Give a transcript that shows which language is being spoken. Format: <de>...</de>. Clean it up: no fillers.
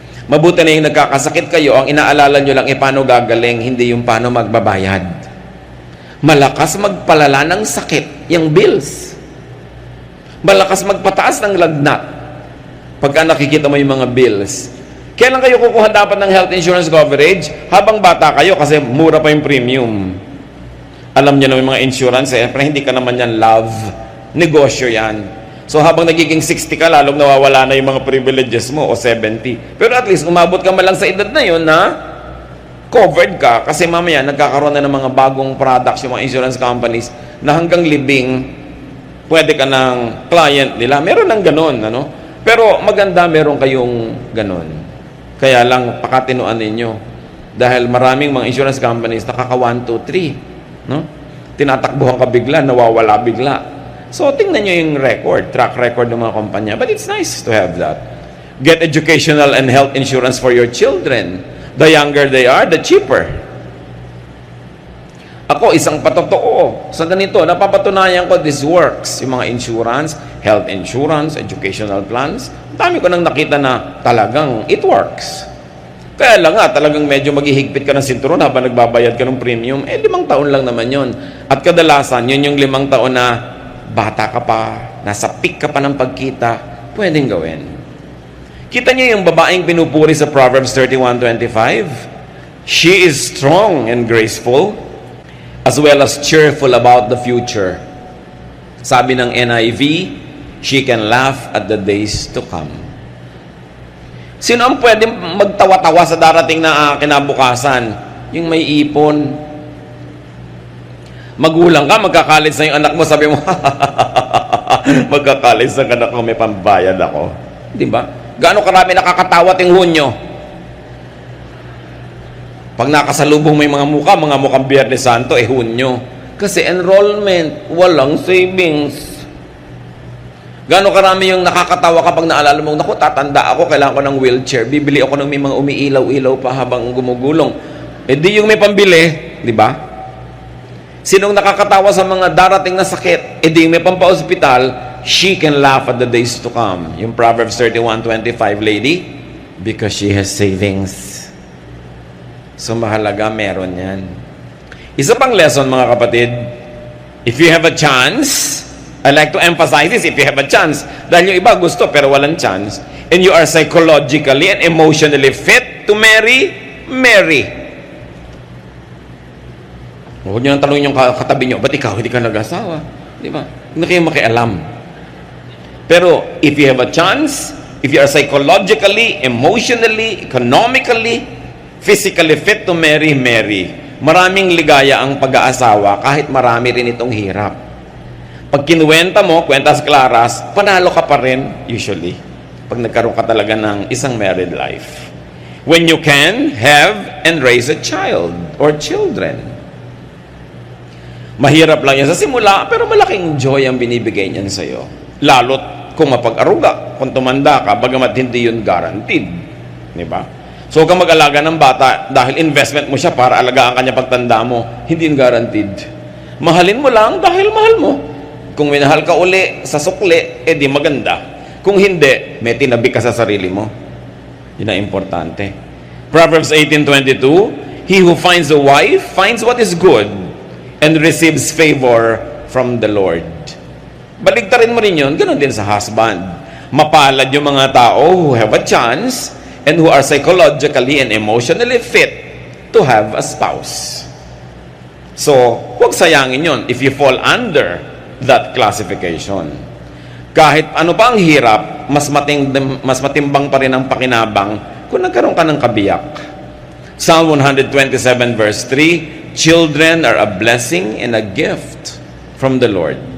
<tl>Mabuti na yung nagkakasakit kayo, ang inaalala nyo lang paano gagaling, hindi yung paano magbabayad. Malakas magpalala ng sakit, yung bills. Malakas magpataas ng lagnat. Pagka nakikita mo yung mga bills. Kailan kayo kukuha dapat ng health insurance coverage? Habang bata kayo kasi mura pa yung premium. Alam nyo na yung mga insurance, pero hindi ka naman yan love. Negosyo yan. So habang nagiging 60 ka, lalong nawawala na yung mga privileges mo o 70. Pero at least umabot ka malang sa edad na yun na covered ka kasi mamaya nagkakaroon na ng mga bagong products yung mga insurance companies na hanggang libing pwede ka ng client nila. Meron ng ganon, ano? Pero maganda meron kayong ganon. Kaya lang, pakatinuan ninyo. Dahil maraming mga insurance companies, nakaka 1, 2, 3. No? Tinatakbuhan ka bigla, nawawala bigla. So, tingnan nyo yung track record ng mga kumpanya.</tl> <en>But it's nice to have that. Get educational and health insurance for your children. The younger they are, the cheaper.</en> <tl>Ako, isang patotoo. Sa ganito, napapatunayan ko,</tl> <en>this works.</en> <tl>Yung mga insurance, health insurance, educational plans, dami ko nang nakita na talagang</tl> <en>it works.</en> <tl>Kaya lang nga, talagang medyo maghihigpit ka ng sinturon habang nagbabayad ka ng premium. 5 taon lang naman yon. At kadalasan, yun yung 5 taon na bata ka pa, nasa peak ka pa ng pagkita, pwedeng gawin. Kita niyo yung babaeng pinupuri sa Proverbs 31:25?</tl> <en>She is strong and graceful, as well as cheerful about the future.</en> <tl>Sabi ng</tl> <en>NIV, she can laugh at the days to come.</en> <tl>Sino ang pwedeng magtawa-tawa sa darating na kinabukasan? Yung may ipon. Magulang ka, magkakalit sa yung anak mo, sabi mo, magkakalit sa anak ko, may pambayad ako. Di ba? Gaano karami nakakatawa ting Hunyo? Pag nakasalubong may mga mukhang Biyernes Santo, Hunyo. Kasi enrollment, walang savings. Gaano karami yung nakakatawa kapag naalala mo, naku, tatanda ako, kailangan ko ng wheelchair, bibili ako ng may mga umiilaw-ilaw pa habang gumugulong. Di yung may pambili, di ba? Sinong nakakatawa sa mga darating na sakit? Di yung may pampa-hospital,</tl> <en>she can laugh at the days to come. Yung Proverbs 31:25, lady, because she has savings.</en> <tl>So mahalaga, meron yan. Isa pang lesson, mga kapatid,</tl> <en>if you have a chance, I like to emphasize this, if you have a chance,</en> <tl>dahil yung iba gusto pero walang chance,</tl> <en>and you are psychologically and emotionally fit to marry, marry.</en> <tl>Huwag nyo nang tanongin yung katabi nyo, ba't ikaw hindi ka nag-asawa? Di ba? Hindi kayo makialam.</tl> <en>Pero if you have a chance, if you are psychologically, emotionally, economically, physically fit to marry, marry.</en> <tl>Maraming ligaya ang pag-aasawa kahit marami rin itong hirap. Pag kinuwenta mo, kwentas klaras, panalo ka pa rin usually. Pag nagkaroon ka talaga ng isang married life.</tl> <en>When you can have and raise a child or children.</en> <tl>Mahirap lang yan sa simula, pero malaking joy ang binibigay niyan sa'yo. Lalo't kung mapag-aruga, kung tumanda ka, bagamat hindi yun guaranteed. Diba? So, kung mag-alaga ng bata, dahil investment mo siya para alagaan kanya pagtanda mo, hindi yun guaranteed. Mahalin mo lang dahil mahal mo. Kung minahal ka uli sa sukli, di maganda. Kung hindi, may tinabi ka sa sarili mo. Yun ang importante.</tl> <en>Proverbs 18:22, he who finds a wife finds what is good and receives favor from the Lord.</en> <tl>Baligtarin mo rin yun, ganoon din sa husband. Mapalad yung mga tao</tl> <en>who have a chance and who are psychologically and emotionally fit to have a spouse.</en> <tl>So, huwag sayangin yun</tl> <en>if you fall under that classification.</en> <tl>Kahit ano pa ang hirap, mas matimbang pa rin ang pakinabang kung nagkaroon ka ng kabiyak.</tl> <en>Psalm 127 verse 3, children are a blessing and a gift from the Lord.</en>